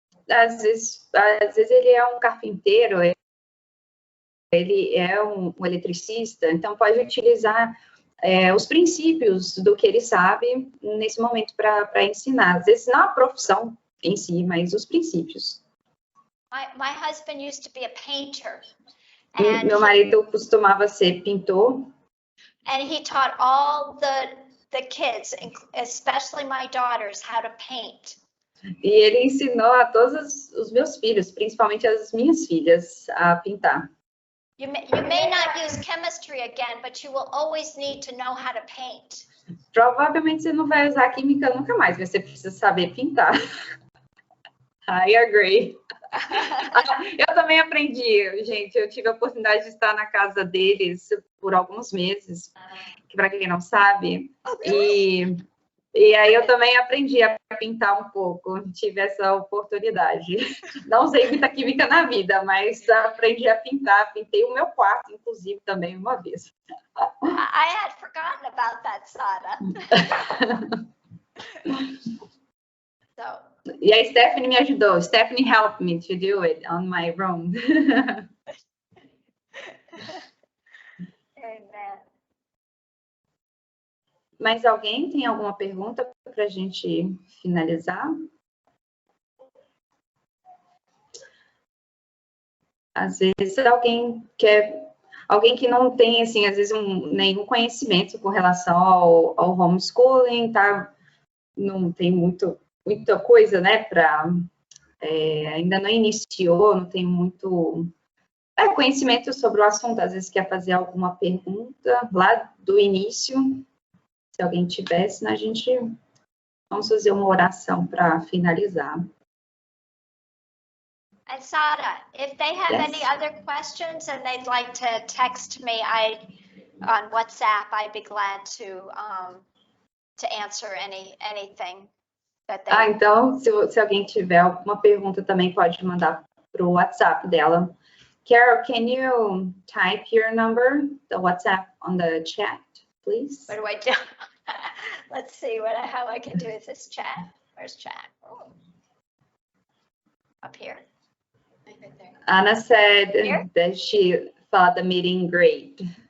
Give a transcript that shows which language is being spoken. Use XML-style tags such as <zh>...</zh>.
<pt>Às vezes ele é um carpinteiro, ele é um eletricista, então pode utilizar os princípios do que ele sabe nesse momento para ensinar. Às vezes não a profissão em si, mas os princípios.</pt> <en>My husband used to be a painter.</en> <pt>Meu marido costumava ser pintor.</pt> <en>And he taught all the kids, especially my daughters, how to paint.</en> <pt>E ele ensinou a todos os meus filhos, principalmente as minhas filhas, a pintar.</pt> <en>You may not use chemistry again, but you will always need to know how to paint.</en> <pt>Provavelmente você não vai usar química nunca mais, mas você precisa saber pintar.</pt> <en>I agree.</en> <pt>Eu também aprendi, gente. Eu tive a oportunidade de estar na casa deles por alguns meses, que para quem não sabe, e aí eu também aprendi a pintar um pouco, tive essa oportunidade. Não usei muita química na vida, mas aprendi a pintar, pintei o meu quarto, inclusive, também uma vez.</pt> <en>I had forgotten about that, Sara.</en> <pt>E a Stephanie me ajudou.</pt> <en>Stephanie helped me to do it on my room. Amen.</en> <pt>Mais alguém tem alguma pergunta para a gente finalizar? Às vezes alguém que não tem, assim, às vezes nenhum conhecimento com relação ao homeschooling, tá? Não tem muita coisa, né, ainda não iniciou, não tem muito conhecimento sobre o assunto, às vezes quer fazer alguma pergunta lá do início, se alguém tivesse, a gente vamos fazer uma oração para finalizar.</pt> <en>And Sara, if they have any other questions and they'd like to text me on WhatsApp, I'd be glad to answer anything that they...</en> <pt>então, se alguém tiver alguma pergunta também pode mandar para o WhatsApp dela.</pt> <en>Carol, can you type your number, the WhatsApp, on the chat, please? What do I do? Let's see how I can do this chat. Where's chat? Oh. Up here. Anna said that she thought the meeting great.</en>